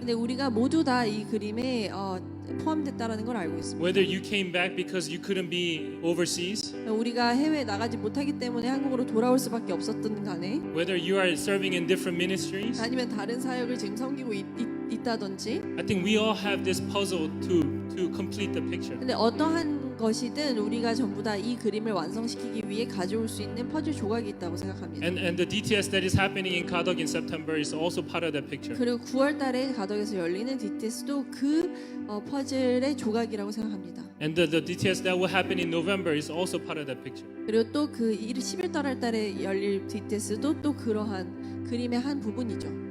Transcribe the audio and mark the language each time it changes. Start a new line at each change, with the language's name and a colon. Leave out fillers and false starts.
Korean: 근데 우리가 모두 다 이 그림에 포함됐다라는 걸 알고 있습니다.
English: Whether you came back because you couldn't be overseas,
Korean: 우리가 해외에 나가지 못하기 때문에 한국으로 돌아올 수밖에 없었던 간에
English: whether you are serving in different ministries,
Korean: 아니면 다른 사역을 지금 섬기고 있다든지
English: I think we all have this puzzle to complete the picture.
Korean: 근데 어떠한 것이든 우리가 전부 다 이 그림을 완성시키기 위해 가져올 수 있는 퍼즐 조각이 있다고 생각합니다.
English: And the DTS that is happening in Kadok in September is also part of that picture.
Korean: 그리고 9월 달에 가덕에서 열리는 DTS도 그 퍼즐의 조각이라고 생각합니다.
English: And the DTS that will happen in November is also part of that picture.
Korean: 그리고 또 그 11월 달에 열릴 DTS도 또 그러한 그림의 한 부분이죠.